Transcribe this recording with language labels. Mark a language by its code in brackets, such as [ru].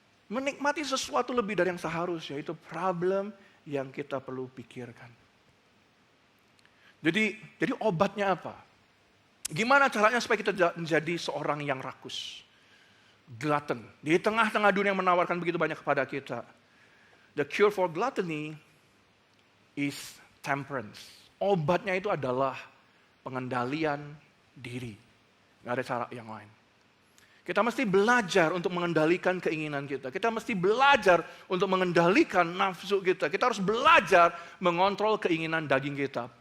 [id] Menikmati sesuatu lebih dari yang seharusnya, itu problem yang kita perlu pikirkan. Jadi obatnya apa? Gimana caranya supaya kita menjadi seorang yang rakus? glutton. Di tengah-tengah dunia yang menawarkan begitu banyak kepada kita. [en] The cure for gluttony is temperance. [id] Obatnya itu adalah pengendalian diri. Gak ada cara yang lain. Kita mesti belajar untuk mengendalikan keinginan kita. Kita mesti belajar untuk mengendalikan nafsu kita. Kita harus belajar mengontrol keinginan daging kita.